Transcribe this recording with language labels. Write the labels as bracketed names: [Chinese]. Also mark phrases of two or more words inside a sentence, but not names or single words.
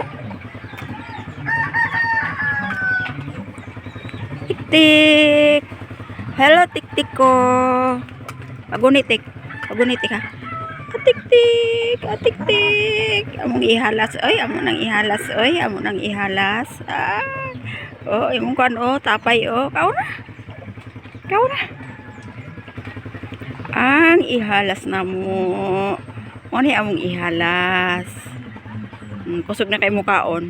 [Cebuano] Tik-tik. Hello, tik-tik ko. Pagunitik. Pagunitik ha. Tik-tik. Tik-tik. Among ihalas. Oy, amo nang ihalas. Oy, amo nang ihalas. Ah. Oh, imong kan oh, tapay oh. Kao na. Kao na. Ang ihalas na mo. Mo ni among ihalas. Kusog na kay mo kaon.